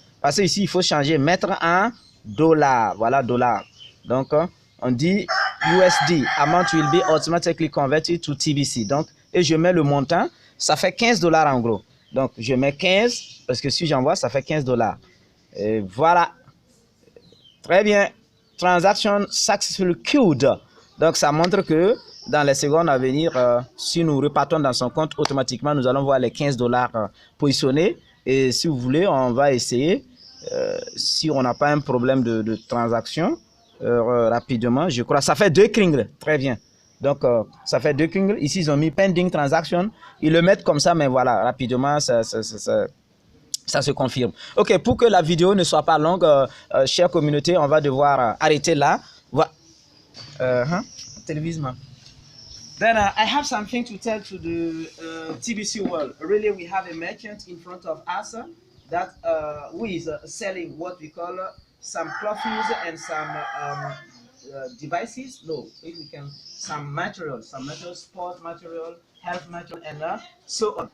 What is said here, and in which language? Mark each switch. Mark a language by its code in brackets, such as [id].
[fr] Parce que ici, il faut changer, mettre en $. Voilà, $. Donc, on dit [en] USD, amount will be automatically converted to TBC. [fr] Donc, et je mets le montant, ça fait 15 $ en gros. Donc, je mets 15, parce que si j'envoie, ça fait 15 $. Et voilà. Très bien. [en] Transaction successfully queued. [fr] Donc, ça montre que dans les secondes à venir, si nous repartons dans son compte, automatiquement, nous allons voir les 15 $ positionnés. Et si vous voulez, on va essayer, si on n'a pas un problème de transaction, rapidement, je crois. Ça fait 2 kringles. Très bien. Donc, ça fait 2 kringles. Ici, ils ont mis [en] pending transaction. [fr] Ils le mettent comme ça, mais voilà, rapidement, ça se confirme. OK, pour que la vidéo ne soit pas longue, chère communauté, on va devoir arrêter là. Voilà. Télévision. [en] Then I have something to tell to the TBC world. Really, we have a merchant in front of us that who is selling what we call some clothes and some devices. No, if we can, some material, sport material, health material, and so on.